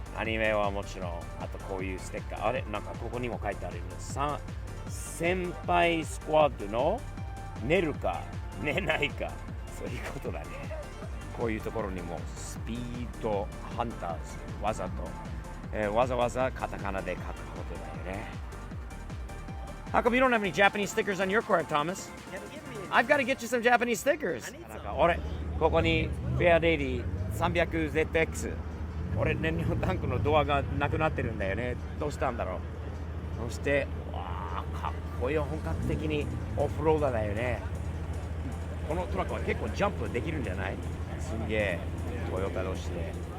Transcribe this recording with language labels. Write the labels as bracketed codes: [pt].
[ja] アニメはもちろん、あとこういうステッカー、なんかここにも書いてあるんです。先輩スクワッドの寝るか寝ないか、そういうことだね。こういうところにもスピードハンターズわざわざカタカナで書くことだよね。 [en] How come you don't have any Japanese stickers on your car, Thomas? I've got to get you some Japanese stickers. [ja] 俺、ここにフェアレディ 300ZX。俺、燃料タンクのドアがなくなってるんだよね。どうしたんだろう。そして、かっこいい、本格的にオフローダーだよね。このトラックは結構ジャンプできるんじゃない？すんげえ、トヨタ同士で。